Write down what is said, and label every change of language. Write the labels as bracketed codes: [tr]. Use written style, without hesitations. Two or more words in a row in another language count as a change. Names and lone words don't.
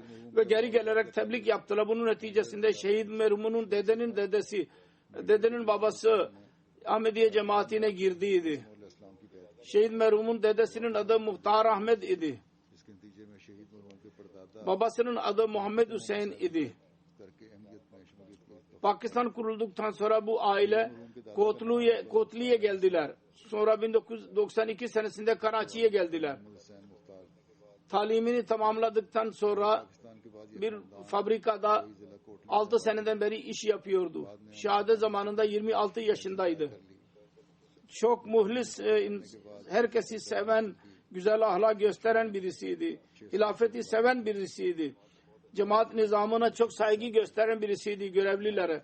[tr] Ve geri gelerek tebliğ yaptılar. Bunun neticesinde şehit merhumunun dedenin babası Ahmediye cemaatine girdiydi. Şehit merhumun dedesinin adı Muhtar Ahmed idi. Babasının adı Muhammed Hüseyin idi. [ur] کرکے اہمیت میں شمولیت کی [tr] Pakistan kurulduktan sonra bu aile Kotli'ye geldiler. Sonra 1992 senesinde Karachi'ye geldiler. [ur] हुसैन मुख्तार [tr] Talimini tamamladıktan sonra [ur] پاکستان کے بعد [tr] bir fabrikada 6 seneden beri iş yapıyordu. Şehadet zamanında 26 yaşındaydı. Çok muhlis, herkesi seven, güzel ahlak gösteren birisiydi. Hilafeti seven birisiydi. Cemaat nizamına çok saygı gösteren birisiydi, görevlilere.